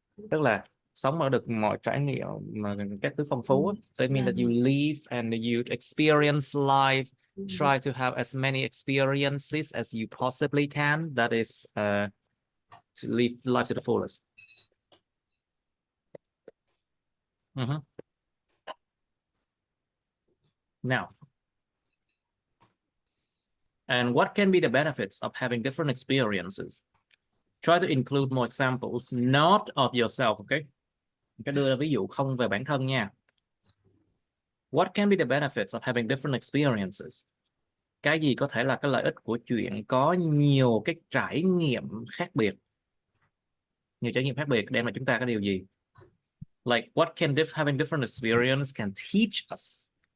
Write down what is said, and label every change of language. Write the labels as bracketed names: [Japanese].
[Vietnamese] Tức là sống ở được mọi trải nghiệm mà các thứ phong phú. [English] So it means that you live and you experience life. Try to have as many experiences as you possibly can. That is to live life to the fullest. Now, and what can be the benefits of having different experiences? Try to include more examples, not of yourself, okay? [Vietnamese] Cái đưa ra ví dụ không về bản thân nha. [English] What can be the benefits of having different experiences? [Vietnamese] Cái gì có thể là cái lợi ích của chuyện có nhiều cái trải nghiệm khác biệt? Nhiều trải nghiệm khác biệt đem lại chúng ta cái điều gì? [English] Like what can having different experience can teach us?